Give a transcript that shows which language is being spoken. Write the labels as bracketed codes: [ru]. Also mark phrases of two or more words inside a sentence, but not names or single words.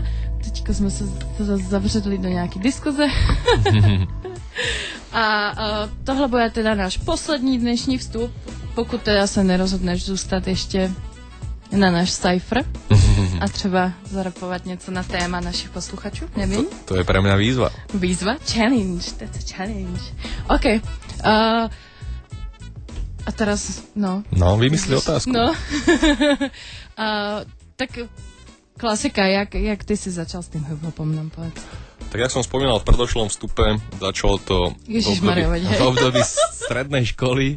[cs] Teďko jsme se zavřeli do nějaké diskuze. A tohle bude teda náš poslední dnešní vstup, pokud teda se nerozhodneš zůstat ještě na náš cypher a třeba zarapovat něco na téma našich posluchačů, nevím. [sk] To je pre mňa výzva. Výzva? [en] Challenge, that's a challenge. [sk] OK. A teraz, no. No, vymysli otázku. No. Tak klasika, jak ty si začal s tým hiphopom, nám povedz. Tak jak som spomínal v predošlom vstupe, začalo to v období strednej školy.